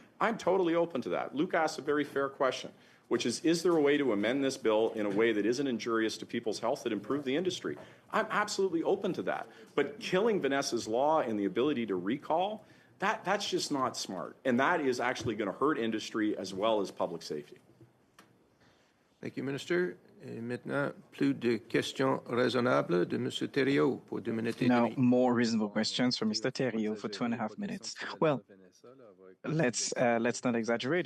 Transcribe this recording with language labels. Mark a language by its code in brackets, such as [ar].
[en] I'm totally open to that. Luke asked a very fair question, which is there a way to amend this bill in a way that isn't injurious to people's health that improve the industry? I'm absolutely open to that. But killing Vanessa's Law and the ability to recall, that's just not smart. And that is actually going to hurt industry as well as public safety. Thank you, Minister. [fr] Et maintenant, plus de questions raisonnables de M. Thériault pour 2 minutes et [en] Now, [fr] demie. [en] more reasonable questions from Mr. Thériault for 2.5 minutes. Well, let's not exaggerate.